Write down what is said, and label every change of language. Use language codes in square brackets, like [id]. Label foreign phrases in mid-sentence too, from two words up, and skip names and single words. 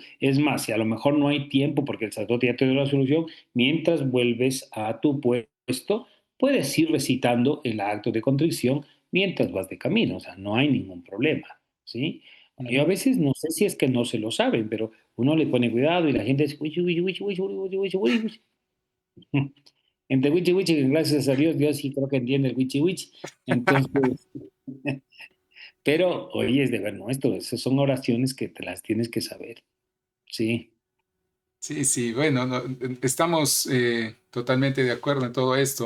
[es] Es más, si a lo mejor no hay tiempo porque el sacerdote ya te dio la solución, mientras vuelves a tu puesto, puedes ir recitando el acto de contrición mientras vas de camino, o sea, no hay ningún problema, ¿sí? Yo a Ujú. veces no sé si es que no se lo saben, pero uno le pone cuidado y la gente dice, "Wichi, wichi, wichi, wichi, wichi, wichi, wichi, wichi". Entre wichi, wichi, que gracias a Dios, Dios sí creo que entiende el wichi, wichi. Entonces, pero, oye, es deber nuestro, esas son oraciones que te las tienes que saber. Sí. Sí, sí, bueno, estamos totalmente de acuerdo en todo esto.